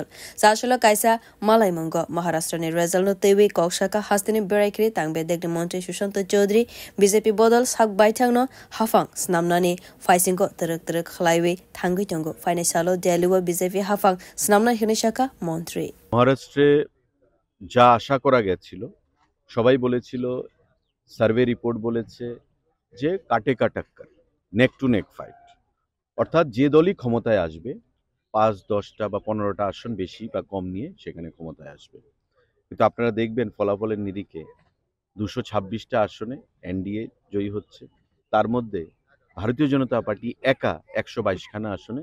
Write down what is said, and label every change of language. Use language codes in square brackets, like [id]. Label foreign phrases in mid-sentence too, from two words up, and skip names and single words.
[trp] Sashala kaisa malai mongo Maharashtra ni result no tewe kokshaka hastini berakri tangbe dekni Montri Sushanta Chaudhary BJP bodal sak baithang no hafang snamna ni faisingo terak khlaiwe thangui tongo financial Delhi BJP hafang snamna hinishaka Montri. [bn] Maharashtra যা আশা করা গেছিল সবাই বলেছিল [en] survey report [bn] বলেছে যে কাটে কাটাক্কার [en] neck to neck fight [bn] অর্থাৎ যে দলই ক্ষমতায় আসবে ৫-১০টা বা ১৫টা আসন বেশি বা কম নিয়ে সেখানে ক্ষমতায় আসবে কিন্তু আপনারা দেখবেন ফলাফলের নিরিখে ২২৬টা আসনে এনডিএ জয়ী হচ্ছে তার মধ্যে ভারতীয় জনতা পার্টি একা ১২২খানা আসনে